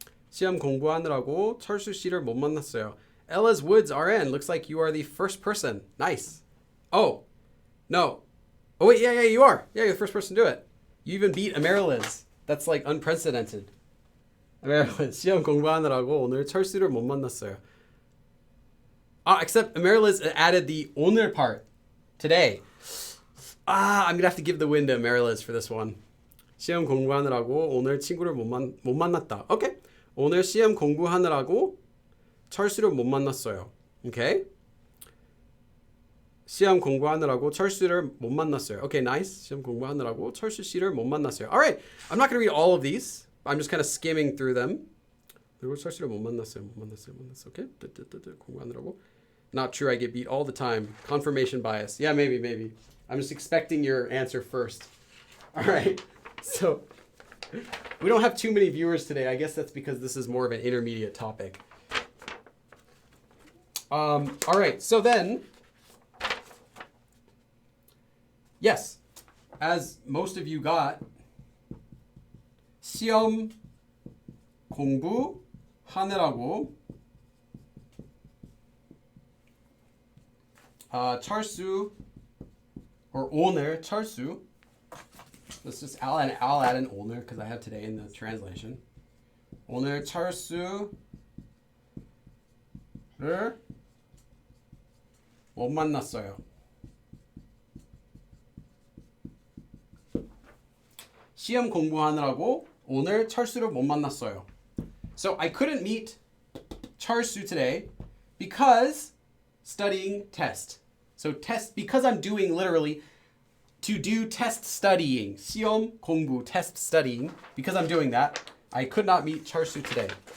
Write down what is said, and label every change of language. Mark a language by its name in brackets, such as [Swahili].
[Korean] 시험 공부하느라고 철수 씨를 못 만났어요. [English] Ella's Woods RN. Looks like you are the first person. Nice. Oh, no. Oh, wait, yeah, you are. Yeah, you're the first person to do it. You even beat Amaryllis. That's like unprecedented. [Korean] Amaryllis, 시험 공부하느라고 오늘 철수를 못 만났어요. [English] Except Amaryllis added the 오늘 part. Today. I'm going to have to give the win to Amaryllis for this one. [Korean] 시험 공부하느라고 오늘 친구를 못 만났다. [English] Okay. [Korean] 오늘 시험 공부하느라고 철수를 못 만났어요. [English] Okay? [Korean] 시험 공부하느라고 철수를 못 만났어요. [English] Okay, nice. [Korean] 시험 공부하느라고 철수 씨를 못 만났어요. [English] All right. I'm not going to read all of these. I'm just kind of skimming through them. [Korean] 그리고 철수를 못 만났어요. [English] Okay? 공부하느라고. Not true. I get beat all the time. Confirmation bias. Yeah, maybe. I'm just expecting your answer first. All right. So we don't have too many viewers today. I guess that's because this is more of an intermediate topic. All right. So then, yes, as most of you got, [Korean] 시험 공부하느라고 철수 [English] or 오늘 철수. Let's just I'll add an 오늘 because I have today in the translation. [Korean] 오늘 철수를 못 만났어요. 시험 공부하느라고 오늘 철수를 못 만났어요. [English] So I couldn't meet 철수 today because studying test. So test, because I'm doing literally to do test studying. 시험 공부, test studying. Because I'm doing that, I could not meet Charsu today.